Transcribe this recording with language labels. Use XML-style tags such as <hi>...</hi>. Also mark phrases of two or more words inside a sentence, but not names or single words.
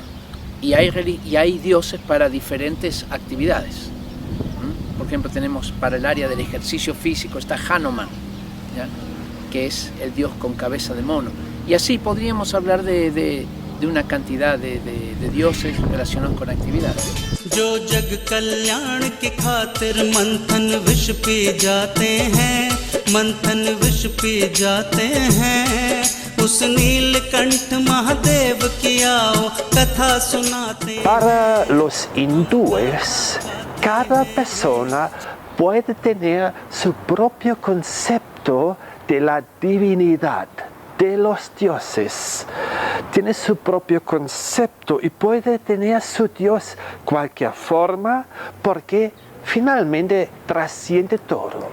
<es>Y hay dioses para diferentes actividades. Por ejemplo, tenemos para el área del ejercicio físico está Hanuman, ¿ya? Que es el dios con cabeza de mono. Y así podríamos hablar de una cantidad de dioses relacionados con actividades.</es> <hi>जो जग कल्याण के खातिर मंथन विष पी जाते हैं, मंथन विष पी जाते हैं, उस नीलकंठ महादेव की आओ कथा सुनाते।</hi> <es>Para los hindúes, cada persona puede tener su propio concepto de la divinidad, de los dioses. Tiene su propio concepto y puede tener su Dios cualquier forma porque finalmente trasciende todo.</es>